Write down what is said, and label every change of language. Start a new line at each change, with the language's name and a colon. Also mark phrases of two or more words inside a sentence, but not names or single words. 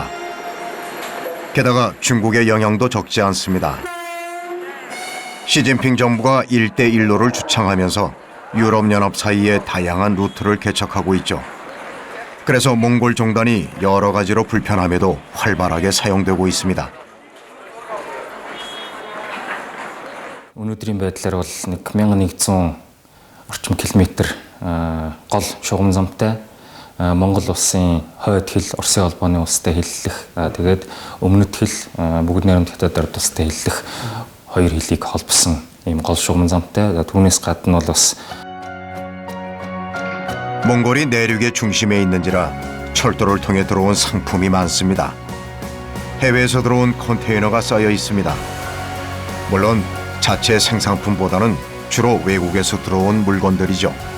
Korean: 게다가 중국의 영향도 적지 않습니다. 시진핑 정부가 1대1로를 주창하면서 유럽연합 사이에 다양한 루트를 개척하고 있죠. 그래서 몽골 종단이 여러 가지로 불편함에도 활발하게 사용되고 있습니다.
Mongolian: Өнөөдрийн байдлаар бол нэг 1100 орчим километр гол шугам замтай Монгол улсын хойд хил Оросын холбооны улстай хэллэх тэгээд өмнөд хил бүгд найрамд хятадаар тустай хэллэх хоёр хилийг холбосон ийм гол шугам замтай. түүнээс гадна бол бас
Korean: 몽골이 내륙의 중심에 있는지라 철도를 통해 들어온 상품이 많습니다. 해외에서 들어온 컨테이너가 쌓여 있습니다. 물론 자체 생산품보다는 주로 외국에서 들어온 물건들이죠.